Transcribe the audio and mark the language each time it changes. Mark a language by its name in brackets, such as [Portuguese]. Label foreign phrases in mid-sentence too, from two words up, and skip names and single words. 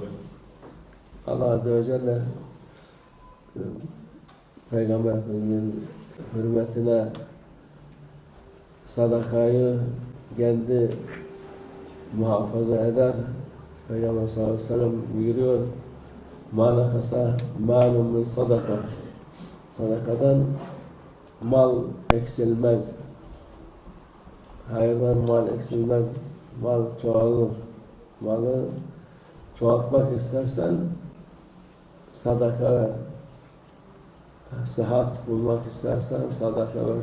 [Turkish] Allah [Arabic] عز وجل [Turkish] Peygamber Efendimiz'in hürmetine sadakayı kendi muhafaza eder. Peygamber [Arabic] صلى الله عليه وسلم [Turkish] buyuruyor [Arabic] مَا نَقَسَ مَالٌ مِنْ صَدَقَةٍ [Turkish] Sadakadan mal eksilmez. Hayırdan mal eksilmez. Mal çoğalır. Malı çoğaltmak istersen sadaka ver. Sıhhat bulmak istersen sadaka ver.